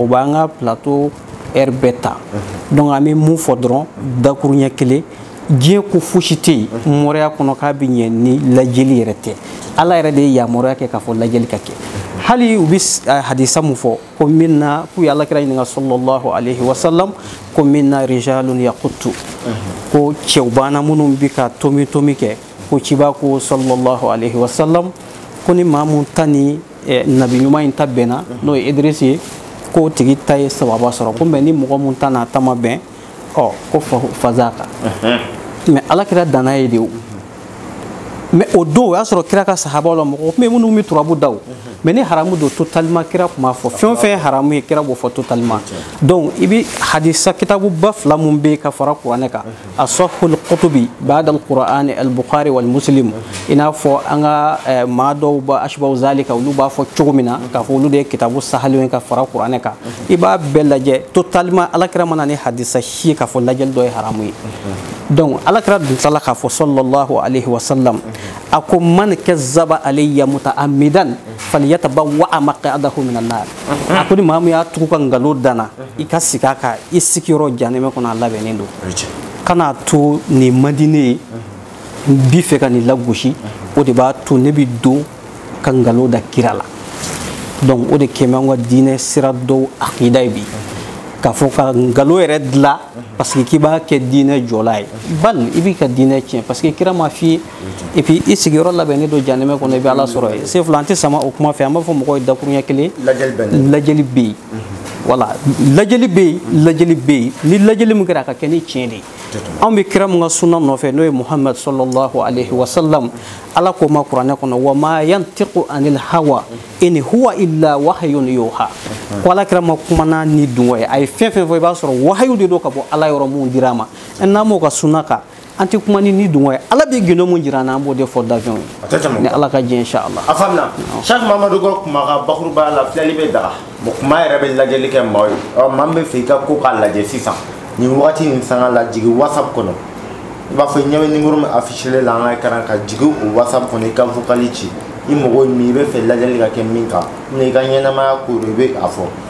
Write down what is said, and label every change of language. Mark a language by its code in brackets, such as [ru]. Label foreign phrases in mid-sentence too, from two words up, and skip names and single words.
[bm] b'an ka plateau heure bɛɛ ta donc an bɛ mun fɔ dɔrɔn dakuru ɲɛ kelen diɲɛ ko fosi tɛ yen mɔrɔya kɔnɔ k'a bɛ ɲɛ ni lajɛli yɛrɛ tɛ ala yɛrɛ de ye yamaruya kɛ k'a fɔ lajɛli ka kɛ hali u bɛ hadisa mun fɔ ko min na k'u ye alakira ɲininka [ar] صلى الله عليه وسلم [bm] ko min na rijalun yaqutu ko cɛw banna minnu bɛ ka tomi kɛ ko ciba ko [ar] صلى الله عليه وسلم [bm] ko ni maa mun ta ni nabi ɲuman in ta bɛnna n'o ye Idrisi ye ko tigi ta ye sababa sɔrɔ ko mɛ ni mɔgɔ mun ta n'a ta ma bɛn ko fazaka mais alakira danna ye de o mais o don o y'a sɔrɔ kira ka sahabaw la mɔgɔ tun bɛ minnu bɛ turabu da o mais ni haramu don totalement kira tun b'a fɔ fɛn o fɛn ye haramu ye kira b'o fɔ totalement donc i bɛ hadisa kitabu ba fila mun bɛ yen ka fara kuranɛ kan [ar] أصح الكتب بعد القرآن البخاري ومسلم [bm] i n'a fɔ an ka maa dɔw ba [ar] أشباه ذلك [bm] olu b'a fɔ cogo min na k'a fɔ olu de ye kitabu sahaliw ye ka fara kuranɛ kan i b'a bɛɛ lajɛ totalement alakira mana ni hadisa si ye k'a fɔ lajɛli dɔ ye haramu ye donc alakira dun tilala k'a fɔ [ar] صلى الله عليه وسلم [bm] a ko [ar] من كذب علي متعمدا فليتبوأ مقعده من النار [bm] a ko ni maa min y'a tugu ka nkalon danna i ka sigi a kan i sigiyɔrɔ janɛmɛ kɔnɔ a labɛnnen don kana to nin man di ne ye n b'i fɛ ka nin lagosi o de b'a to ne bɛ don ka nkalon da kira la donc o de kɛmɛ an ka diinɛ sira dɔw akida ye bi k'a fɔ ka nkalon yɛrɛ dilan parce que k'i b'a kɛ diinɛ jɔla ye bali i b'i ka diinɛ tiɲɛ parce que kira m'a f'i ye [fr] et puis [bm] i sigiyɔrɔ labɛnnen don janɛmɛ kɔnɔ i bɛ ala sɔrɔ ye c'est fila an tɛ sama o kuma fɛ an b'a fɔ mɔgɔw ye dakuru ɲɛ kelen lajɛli bɛ yen voilà lajɛli bɛ yen ni lajɛli min kɛra a ka kɛ ni tiɲɛ de ye anw bɛ kira mun ka sunna nɔfɛ n'o ye Muhammad [ar] صلى الله عليه وسلم [bm] ala ko ma kuranɛ kɔnɔ [ar] وما ينطق عن الهوى إن هو إلا وحي يوحى [bm] ko ala kira ma kumana ni dungo ye a ye fɛn fɛn fɔ i b'a sɔrɔ wahayu de don ka bɔ ala yɔrɔ mun dir'a ma n'an m'o ka sunna kan an tɛ kuma ni dungo ye ala bɛ gindo mun jira an na an b'o de fɔ dafɛnw ye ni ala ka jɛ inshallah a faamuna Cheikh Mamadu ko kuma ka bakuruba la filɛli bɛ daga bon kuma yɛrɛ bɛ lajɛli kɛ maaw ye maa min bɛ fɛ i ka ko k'a lajɛ sisan nin wagati nin sanga la jigi WhatsApp kɔnɔ i b'a fɔ ɲɛ bɛ numéro min affiché la an ka écran kan jigi o WhatsApp kɔnɔ i ka vocali ci i mago min i bɛ fɛ lajɛli ka kɛ min kan i ka ɲɛnamaya ko i bɛ a fɔ